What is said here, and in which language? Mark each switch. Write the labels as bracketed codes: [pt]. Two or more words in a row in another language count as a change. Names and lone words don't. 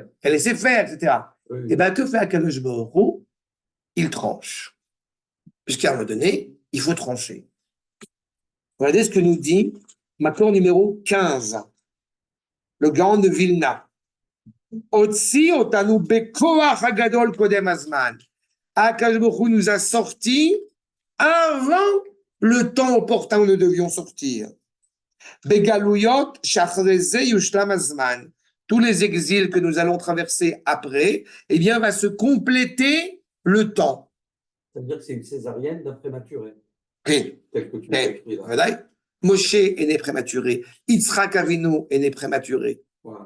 [fr] Elle laissait faire, etc. Oui. Et bien, que fait [he] הקדוש ברוך הוא? [fr] Il tranche. Puisqu'à un moment donné, il faut trancher. Regardez ce que nous dit Makor numéro 15, le Gaon de Vilna. [he] הוציא אותנו בכוח הגדול קודם הזמן. הקדוש ברוך הוא [fr] nous a sortis avant le temps opportun où nous devions sortir. [he] בגלויות שאחר כך ישלם הזמן. [fr] Tous les exils que nous allons traverser après, eh bien, va se compléter le temps. Ça veut dire que c'est une césarienne d'un prématuré. Okay. Tel que tu l'as écrit là. Voilà. Moshe est né prématuré. Yitzhak Avinu est né prématuré. Voilà.